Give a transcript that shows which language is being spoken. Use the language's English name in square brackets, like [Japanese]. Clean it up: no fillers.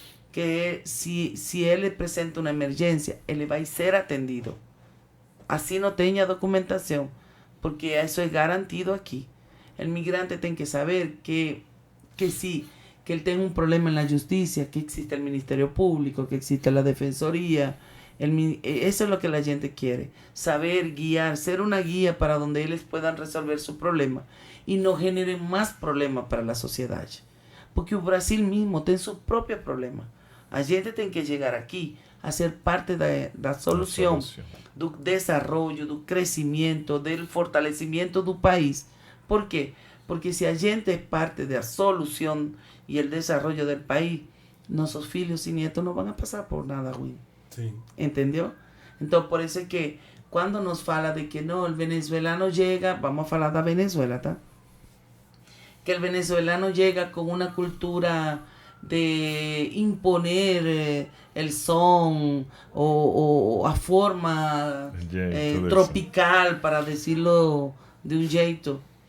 [Portuguese] Que se ele apresenta uma emergência, ele vai ser atendido. Assim não tenha documentação, porque isso é garantido aqui. O migrante tem que saber que ele tem um problema na justiça, que existe o Ministério Público, que existe a Defensoria. [Spanish] Eso es lo que la gente quiere. Saber guiar, ser una guía para donde ellos puedan resolver su problema y no generen más problemas para la sociedad. Porque o Brasil mismo tiene su propio problema. [Portuguese] A gente tem que chegar aqui a ser parte da solução, do desenvolvimento, do crescimento, do fortalecimento do país. Por quê? Porque se a gente é parte da solução e o desenvolvimento do país, nossos filhos e netos não vão a passar por nada ruim. Sim. [Spanish] ¿Entendió? Entonces, por eso es que cuando nos fala de que no, el venezolano llega, vamos a hablar de Venezuela, ¿tá? Que el venezolano llega con una cultura de imponer el son o a forma tropical, para decirlo de un jeito.